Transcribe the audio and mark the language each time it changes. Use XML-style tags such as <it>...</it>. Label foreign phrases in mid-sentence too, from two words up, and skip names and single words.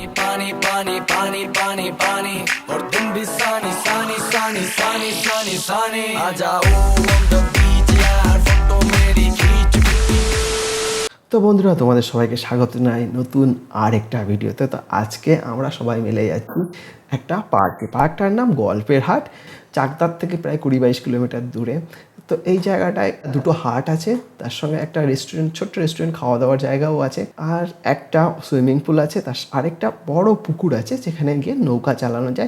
<hi>पानी पानी पानी पानी पानी और तुम भी सानी सानी सानी सानी सानी सानी आ जाओ</hi> <en>on the beach</en> <hi>यार फोटो मेरी खींच।</hi> <bn>তো বন্ধুরা তোমাদের সবাইকে স্বাগত জানাই নতুন আর একটা ভিডিওতে। তো আজকে আমরা সবাই মিলে যাচ্ছি একটা পার্কটার নাম গল্পের হাট, চাকদার থেকে প্রায় 20-22 কিলোমিটার দূরে। তো এই জায়গাটায় দুটো হাট আছে, তার সঙ্গে একটা রেস্টুরেন্ট, ছোট্ট রেস্টুরেন্ট, খাওয়া দাওয়ার জায়গাও আছে, আর একটা</bn> <en>swimming pool</en> <bn>আছে, তার আরেকটা বড় পুকুর আছে যেখানে গিয়ে নৌকা চালানো যায়।</bn>